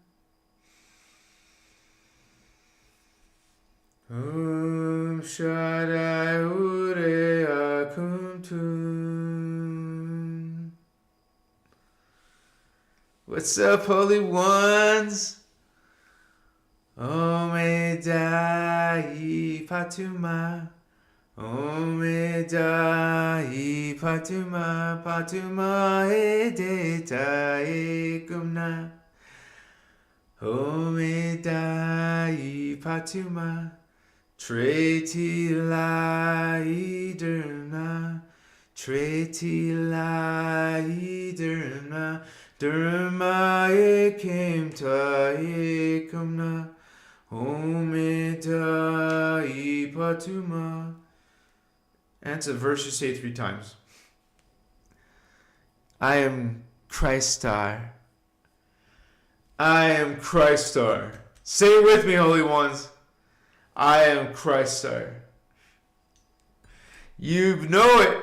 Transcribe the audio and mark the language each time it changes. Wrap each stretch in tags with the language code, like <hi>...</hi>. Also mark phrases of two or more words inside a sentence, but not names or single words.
<en>Shaddai Ude Akuntum. What's up, holy ones? Omedai Patuma. Omedai Patuma. Patuma Edeta Ekumna. Omedai Patuma. Treti Laiderna. Treti Laiderna. Dharma ekim ta ekumna. Omeda ipatuma. And it's a verse you say 3 times. I am Christos. I am Christos. Say it with me, holy ones. I am Christos. You know it.</en>